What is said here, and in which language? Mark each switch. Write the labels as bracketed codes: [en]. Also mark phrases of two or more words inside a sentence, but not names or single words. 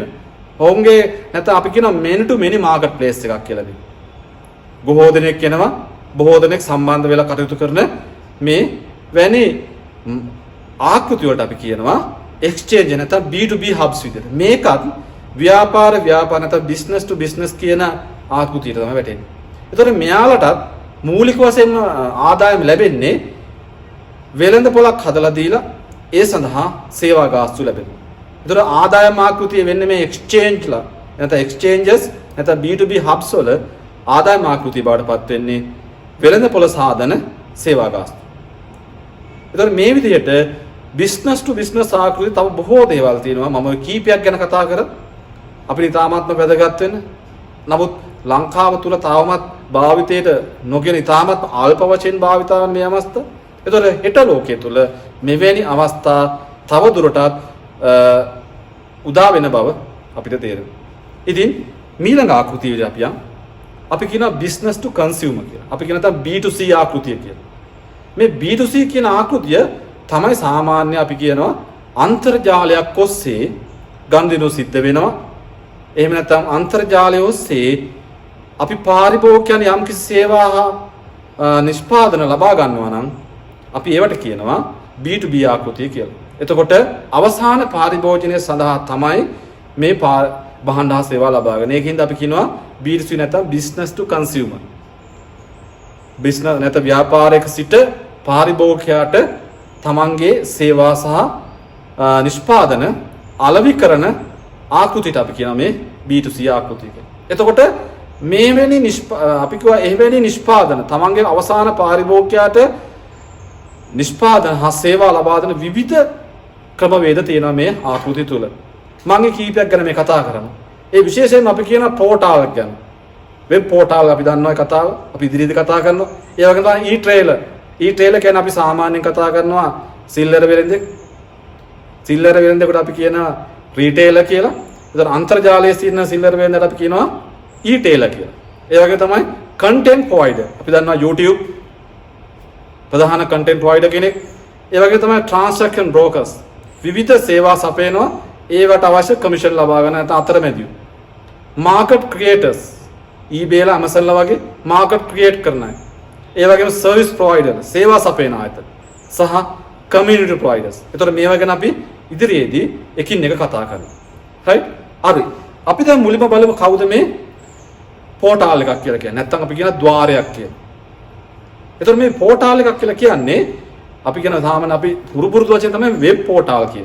[si] ඔවුන්ගේ නැත්නම් අපි කියන [en] many to many market place [si] එකක් කියලා දෙනවා. බොහෝ දෙනෙක් එනවා, බොහෝ දෙනෙක් සම්බන්ධ වෙලා කටයුතු කරන මේ වැනි ආකෘති වලට අපි කියනවා එක්ස්චේන්ජ් නැත්නම් [en] B2B hubs [si] විදිහට. මේකත් ව්‍යාපාර නැත්නම් [en] business to business [si] කියන ආකෘතියට තමයි වැටෙන්නේ. ඒතකොට මෙයාලටත් මූලික වශයෙන් ආදායම ලැබෙන්නේ වෙළඳ පොළක් හදලා දීලා ඒ සඳහා සේවා ගාස්තු ලැබෙනවා. ඒතකොට ආදායම් ආකෘතිය වෙන්නේ මේ එක්ස්චේන්ජ්ලා නැත්නම් එක්ස්චේන්ජස් නැත්නම් [en] B2B hubs [si] වල ආදායම් ආකෘතිය බවටපත් වෙන්නේ වෙළඳ පොළ සාධන සේවා ගාස්තු. ඒතකොට මේ විදිහට [en] business to business [si] ආකෘතිය තව බොහෝ දේවල් තියෙනවා. මම කීපයක් ගැන කතා කරා. අපිට තාමත්ම වැදගත් වෙන. නමුත් ලංකාව තුල තාමත් භාවිතයට නොගෙන තාමත් අල්ප වශයෙන් භාවිතාවන් මේ අවස්ථා. ඒතකොට හෙට ලෝකයේ තුල මෙවැනි අවස්ථා තව දුරටත් උදා වෙන බව අපිට තේරෙනවා. ඉතින් ඊළඟ ආකෘතිය විදිහට අපි කියනවා [en] business to consumer [si] කියලා. අපි කියන තා B2C ආකෘතිය කියලා. මේ B2C කියන ආකෘතිය තමයි සාමාන්‍ය අපි කියනවා අන්තර්ජාලයක් ඔස්සේ ගනුදෙනු සිද්ධ වෙනවා. එහෙම නැත්නම් අන්තර්ජාලය ඔස්සේ අපි පාරිභෝගිකයන් යම්කිසි සේවා නිෂ්පාදන ලබා ගන්නවා නම් අපි ඒවට කියනවා B2B ආකෘතිය කියලා. එතකොට අවසාන පාරිභෝජනය සඳහා තමයි මේ භාණ්ඩ හා සේවා ලබා ගන්න. ඒකින්ද අපි කියනවා B2C නැත්නම් [en] business to consumer. [si] business නැත්නම් ව්‍යාපාරයක සිට පාරිභෝගිකයාට තමන්ගේ සේවා සහ නිෂ්පාදන අලෙවි කරන ආකෘතියට අපි කියනවා මේ B2C ආකෘතිය කියලා. එතකොට මේවැනි අපි කියවා එවැනි නිෂ්පාදන තමන්ගේ අවසාන පාරිභෝගිකයාට නිෂ්පාදන හා සේවා ලබා දෙන විවිධ ක්‍රමවේද තියෙනවා මේ ආකෘතිය තුල. මම කීපයක් ගැන මේ කතා කරමු. ඒ විශේෂයෙන්ම අපි කියන පෝටාල් ගැන. වෙබ් පෝටාල් අපි දන්නවා ඒ කතාව. අපි ඉදිරියේදී කතා කරනවා. ඒ වගේම තමයි e-trailer. e-trailer කියන්නේ අපි සාමාන්‍යයෙන් කතා කරනවා සිල්ලර වෙළෙන්දෙක්. සිල්ලර වෙළෙන්දෙකුට අපි කියනවා රීටේලර් කියලා. ඒතර අන්තර්ජාලයේ තියෙන සිල්ලර වෙළෙන්දට අපි කියනවා e-trailer කියලා. ඒ වගේ තමයි [en] content provider. [si] අපි දන්නවා YouTube ප්‍රධාන [en] content provider [si] කෙනෙක්. ඒ වගේ තමයි [en] transaction brokers. [si] විවිධ සේවා සපයනවා. ඒවට අවශ්‍ය කමිෂන් ලබා ගන්න නැත්නම් අතරමැදියෝ. [en] market creators. [si] eBay ලා Amazon ලා වගේ [en] market create [si] කරන අය. ඒ වගේම [en] service provider [si] සේවා සපයන ආයතන සහ [en] community providers. [si] ඒතර මේවා ගැන අපි ඉදිරියේදී එකින් එක කතා කරනවා. right? හරි. අපි දැන් මුලින්ම බලමු කවුද මේ පෝටාල් එකක් කියලා කියන්නේ. නැත්නම් අපි කියන ద్వාරයක් කියලා. ඒතර මේ පෝටාල් එකක් කියලා කියන්නේ අපි කියන සාමාන්‍ය අපි පුරුදු වචන තමයි වෙබ් පෝටාල් කියන්නේ.